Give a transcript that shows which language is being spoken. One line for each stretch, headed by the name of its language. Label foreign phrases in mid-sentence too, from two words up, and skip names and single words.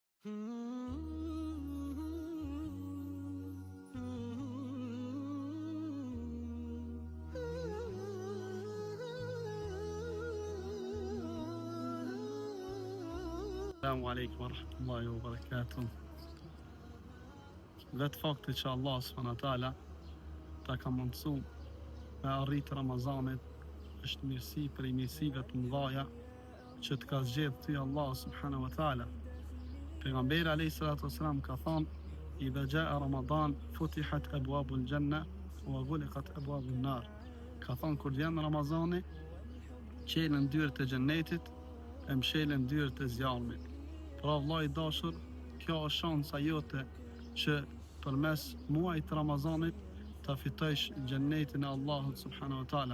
Arabic: السلام عليكم ورحمة الله وبركاته.
Albanian: Vetë fakti që Allah s.w.t. ta ka mundësu me arritë Ramazanit është mirësi për i mirësive të mëdhaja që të ka zgjedhë ty Allah
Arabic: سبحانه وتعالى.
Albanian: Pejgamberi
Arabic: عليه الصلاة والسلام
Albanian: ka thonë:
Arabic: "إذا جاء رمضان فتحت أبواب الجنة وغلقت أبواب النار."
Albanian: Ka thonë kur vjen Ramazani, qelen dyert e xhennetit e mshelen dyert e zjarmit. Pra vllai i dashur, kjo është shansa jote që përmes muajit të Ramazanit ta fitosh xhennetin e Allahut
Arabic: سبحانه وتعالى.